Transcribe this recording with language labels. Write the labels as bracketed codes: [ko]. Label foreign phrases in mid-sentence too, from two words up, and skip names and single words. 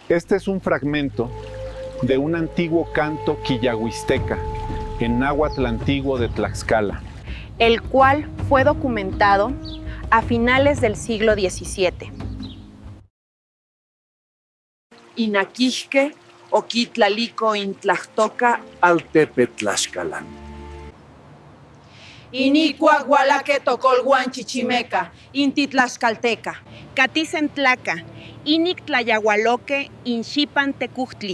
[es] Este es un fragmento de un antiguo canto quillahuisteca en náhuatl antiguo de Tlaxcala, el cual fue documentado a finales del siglo XVII. [nah] Inaquixque, oquitlalico intlactoca, Altepetlaxcalan. Inicua gualaque tocolguan chichimeca, intitlaxcalteca. Catizentlaca, inic tlayahualoque, inxipan tecujtli.